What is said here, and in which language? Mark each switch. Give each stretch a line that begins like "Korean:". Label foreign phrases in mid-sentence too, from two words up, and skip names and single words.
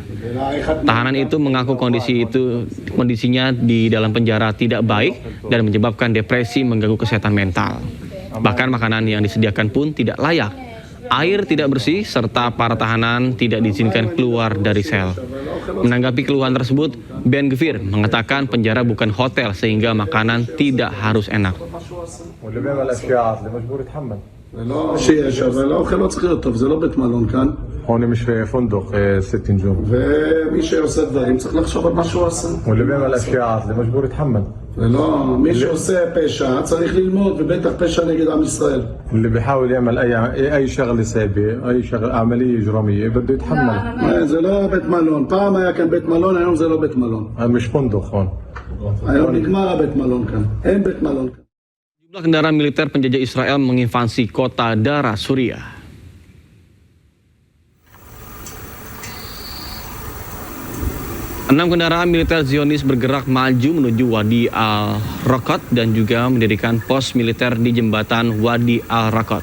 Indonesian: Tahanan itu mengaku kondisinya di dalam penjara tidak baik dan menyebabkan depresi mengganggu kesehatan mental. Bahkan makanan yang disediakan pun tidak layak, air tidak bersih, serta para tahanan tidak diizinkan keluar dari sel. Menanggapi keluhan tersebut, Ben-Gvir mengatakan penjara bukan hotel sehingga makanan tidak harus enak.
Arabic: شيء شغله وخلاص خلطف
Hebrew: זה לא בית מלון כאן.
Arabic: هون مش فندق 6 نجوم.
Hebrew: ומי שעושה דברים צריך לחשוב על מה שהוא עושה.
Arabic: واللي بيعمل اشياء اللي مجبور يتحمل.
Hebrew: לא, מי שעושה פשע צריך ללמוד ובטח פשע נגד עם ישראל.
Arabic: اللي بيحاول يعمل اي شغله سيئه اي شغله عمليه اجراميه بده يتحمل.
Hebrew: זה לא בית מלון, פעם היה כאן בית מלון, היום זה לא בית מלון.
Arabic: مش فندق هون.
Hebrew: היום נגמר הבית מלון כאן, אין בית מלון כאן.
Indonesian: Jumlah kendaraan militer penjajah Israel menginvasi kota Dara, Suriah. Enam kendaraan militer Zionis bergerak maju menuju Wadi Al-Rakot dan juga mendirikan pos militer di jembatan Wadi Al-Rakot.